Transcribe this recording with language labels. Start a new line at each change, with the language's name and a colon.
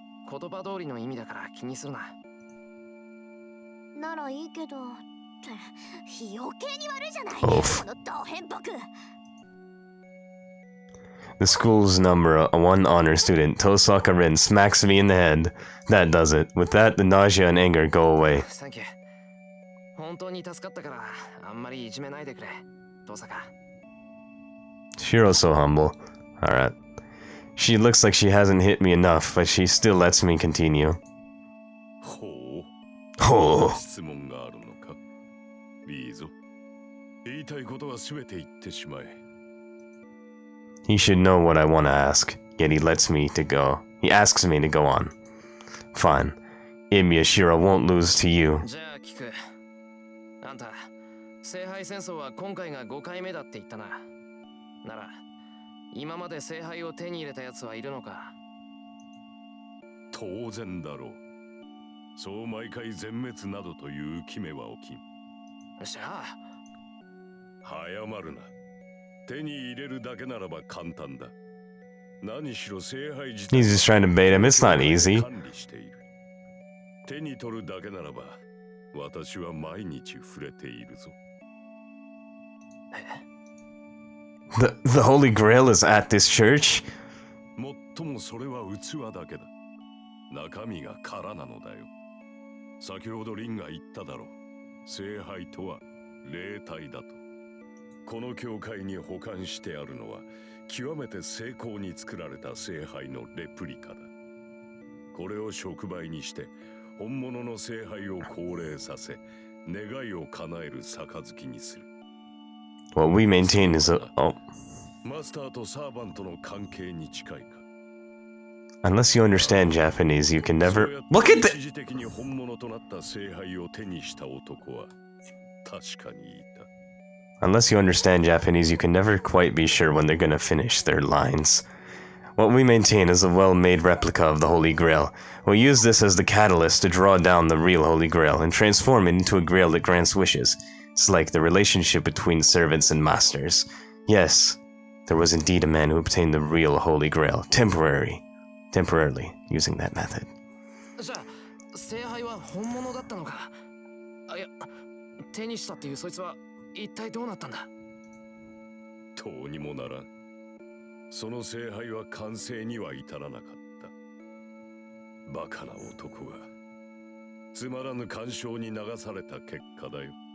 Japanese: 言葉通りの意味だから気にするな。ならいいけど、って余計に悪いじゃない。 Oof. このド変僕。
English: The school's number one honor student, Tosaka Rin, smacks me in the head. That does it. With that, the nausea and anger go away.
Japanese: サンキュー。本当に助かったから、あんまりいじめないでくれ、トサカ。
English: Shiro's so humble. Alright. She looks like she hasn't hit me enough, but she still lets me continue. ほう。 Oh.
Japanese: 質問があるのか。いいぞ。言いたいことはすべて言ってしまえ。
English: He should know what I want to ask, yet he lets me to go. He asks me to go on. Fine. Imi Shiro won't lose to you.
Japanese: じゃあ聞く。あんた、聖杯戦争は今回が5回目だって言ったな。なら、今まで聖杯を手に入れた奴はいるのか。当然だろう。そう毎回全滅などという決めは起きん。じゃあ、早まるな。手に入れるだけならば簡単だ。何しろ聖杯自体
English: He's just trying to bait him. It's not easy.
Japanese: 管理している。手に取るだけならば、私は毎日触れているぞ。
English: The Holy Grail is at this church?
Japanese: もっともそれは器だけだ。中身が空なのだよ。先ほどリンが言っただろう。聖杯とは霊体だと。この教会に保管してあるのは極めて精巧に作られた聖杯のレプリカだ。これを触媒にして本物の聖杯を降霊させ、願いを叶える杯にする。
English: What we maintain is a... Oh.
Japanese: マスターとサーバントの関係に近いか。
English: Unless you understand Japanese, you can never... Look at
Japanese: 一
English: the...
Japanese: 時的に本物となった聖杯を手にした男は確かにいた。
English: Unless you understand Japanese, you can never quite be sure when they're gonna finish their lines. What we maintain is a well-made replica of the Holy Grail. We'll use this as the catalyst to draw down the real Holy Grail and transform it into a grail that grants wishes. It's like the relationship between servants and masters. Yes, there was indeed a man who obtained the real Holy Grail, temporarily, using that method.
Japanese: じゃあ、聖杯は本物だったのか。あ、いや、手にしたっていうそいつは一体どうなったんだ。どうにもならん。その聖杯は完成には至らなかった。バカな男がつまらぬ干渉に流された結果だよ。